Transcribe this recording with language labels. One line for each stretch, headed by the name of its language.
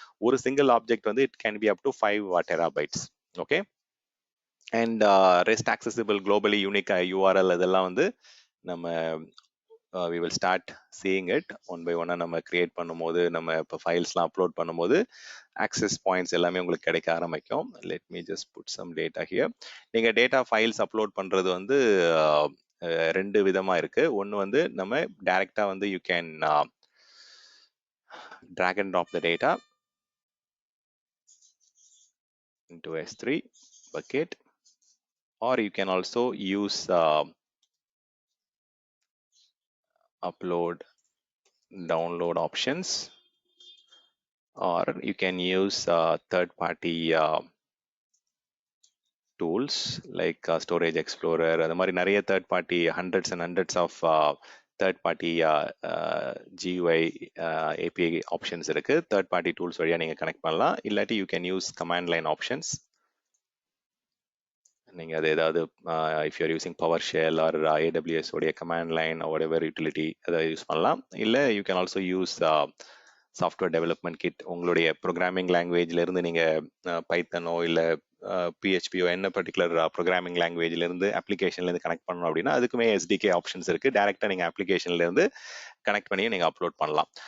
English: ஒரு single object வந்து it can be up to 5 terabytes. Okay, and rest accessible globally unique URL இதெல்லாம் வந்து நம்ம we will start seeing it one by one.
Tamil: நம்ம create பண்ணும்போது, நம்ம இப்போ ஃபைல்ஸ்லாம் அப்லோட் பண்ணும்போது ஆக்சஸ் பாயிண்ட்ஸ் எல்லாமே உங்களுக்கு கிடைக்க ஆரம்பிக்கும்.
English: Let me just put some data here.
Tamil: நீங்க டேட்டா ஃபைல்ஸ் அப்லோட் பண்றது வந்து ரெண்டு விதமா இருக்கு.
English: ஒன்று வந்து நம்ம டைரக்டா வந்து you can drag and drop the data into S3 bucket, or you can also use upload download options, or you can use third party tools like Storage Explorer. அது மாதிரி நிறைய third party hundreds and hundreds of third party GUI API options இருக்கு. third party tools வழியா நீங்க connect பண்ணலாம். இல்லாட்டி you can use command line options. நீங்க அது ஏதாவது if you are using PowerShell or AWS உடைய command line or whatever utility அதை யூஸ் பண்ணலாம். இல்லை you can also use software development kit.
Tamil: உங்களுடைய ப்ரோக்ராமிங் லாங்குவேஜ்ல இருந்து நீங்க பைத்தனோ இல்லை PHPயோ என்ன பர்டிகுலர் ப்ரோக்ராமிங் லாங்குவேஜ்ல இருந்து அப்ளிகேஷன்ல இருந்து கனெக்ட் பண்ணணும் அப்படின்னா அதுக்குமே SDK ஆப்ஷன்ஸ் இருக்கு. டைரக்டா நீங்க அப்ளிகேஷன்ல இருந்து கனெக்ட் பண்ணி நீங்க அப்லோட் பண்ணலாம்.